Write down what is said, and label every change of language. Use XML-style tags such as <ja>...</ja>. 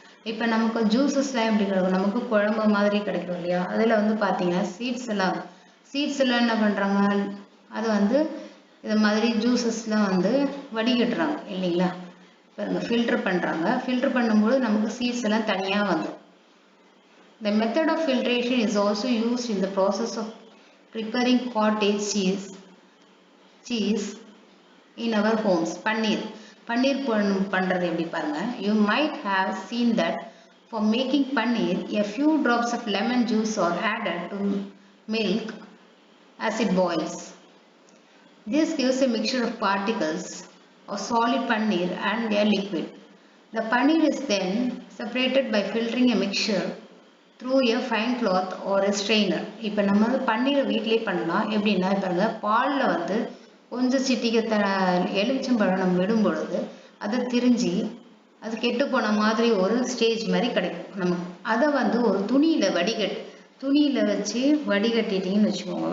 <ta>இப்போ நமக்கு ஜூஸஸ்லாம் எப்படி கிடைக்கும், நமக்கு குழம்பு மாதிரி கிடைக்கும் இல்லையா. அதில் வந்து பார்த்தீங்கன்னா சீட்ஸ் எல்லாம் என்ன பண்ணுறாங்க, அது வந்து இது மாதிரி ஜூஸஸ்லாம் வந்து வடிகட்டுறாங்க இல்லைங்களா. பாருங்க, ஃபில்டர் பண்ணுறாங்க. ஃபில்டர் பண்ணும்போது நமக்கு சீட்ஸ் எல்லாம் தனியாக வந்துடும்.</ta> <en>The method of filtration is also used in the process of preparing cottage cheese in our homes.</en> <ta>பன்னீர் பண்ணுறது எப்படி பாருங்க.</ta> <en>You might have seen that for making paneer, a few drops of lemon juice are added to milk as it boils. This gives a mixture of particles of solid paneer and a liquid. The paneer is then separated by filtering a mixture through a fine cloth or a strainer.</en> <ta>இப்போ நம்ம பன்னீரை வீட்டிலே பண்ணலாம். எப்படின்னா பாருங்க, பாலில் கொஞ்சம் சிட்டிகை எலுமிச்சம்பழம் நம்ம விடும் பொழுது அதை திரிஞ்சு அது கெட்டு போன மாதிரி ஒரு ஸ்டேஜ் மாதிரி கிடைக்கும் நமக்கு. அதை வந்து ஒரு துணியில் வச்சு வடிகட்டிட்டிங்கன்னு வச்சுக்கோங்க.</ta>